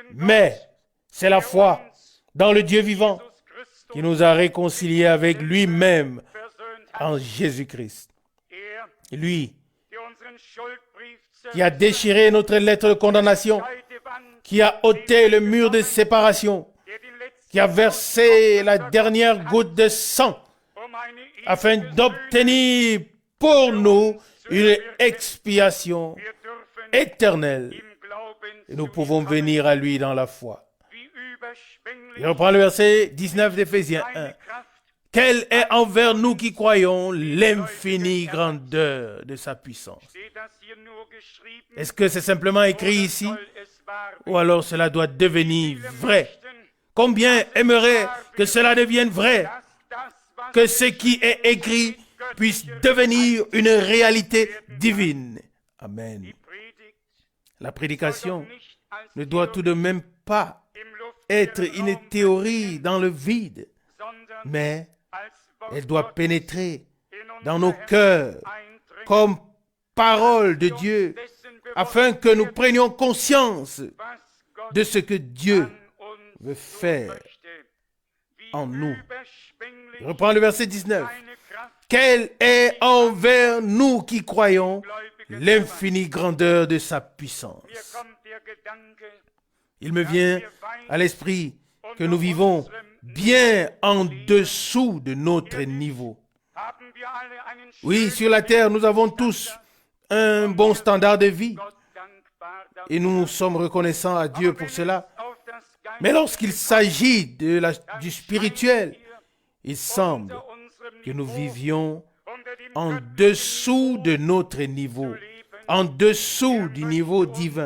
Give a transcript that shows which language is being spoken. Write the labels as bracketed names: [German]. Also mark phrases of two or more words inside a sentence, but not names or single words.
[French] mais [German] Gott, [French] c'est la foi [German] der uns [French] dans le Dieu vivant [German] Jesus Christus [French] qui nous a réconciliés avec lui-même [German] versöhnt hat. [French] en Jésus-Christ. [German] Er, [French] Lui [German] der unseren Schuldbrief [French] qui a déchiré notre lettre de condamnation, [German] Scheidewand, [French] qui a ôté le mur de séparation, [German] der den letzten [French] qui a versé la dernière goutte de sang [German] um eine [French] afin [German] ewige [French] d'obtenir pour nous une expiation [German] Wir dürfen [French] éternelle. [German] im Glauben [French] Et nous [German] zu [French] pouvons [German] ihm kommen, [French] venir à lui dans la foi. [German] wie überschwänglich [French] Il reprend le verset 19 d'Éphésiens 1. [German] seine Kraft [French] Quelle est envers nous qui croyons l'infinie grandeur de sa puissance? [German] steht das hier nur geschrieben, [French] Est-ce que c'est simplement écrit [German] oder [French] ici [German] soll es wahr [French] ou alors cela doit devenir [German] werden? [French] vrai? [German] Möchten, [French] Combien aimerait que cela devienne vrai, [German] dass das, was [French] que ce qui est écrit puisse devenir une réalité divine? Amen. [German] die Predigt [French] La prédication [German] nicht als [French] ne doit tout de même pas [German] im Luft [French] être une théorie dans le vide, [German] sondern [French] mais [German] als Wort [French] elle doit [German] Gottes [French] pénétrer [German] in [French] dans [German] unser [French] nos [German] Herz [French] cœurs [German] eindringen, [French] comme parole de Dieu, [German] dessen bewusst [French] afin que nous prenions conscience [German] was Gott [French] de ce que Dieu [German] an uns [French] veut [German] tun [French] faire [German] möchte. Wie [French] en nous. [German] überschwänglich [French] Je reprends le verset 19. [German] seine Kraft [French] Quelle est envers nous qui croyons [German] gläubigen [French] l'infinie grandeur de sa puissance? [German] Mir kommt der Gedanke, [French] Il me vient à l'esprit que nous vivons bien en dessous de notre niveau. [German] haben wir alle einen [French] Oui, [German] schönen [French] sur la terre, nous avons tous un bon standard de vie. [German] Gott dankbar [French] et nous sommes reconnaissants à Dieu pour cela. Mais lorsqu'il s'agit du spirituel, il semble que nous vivions en dessous de notre niveau, en dessous du niveau divin.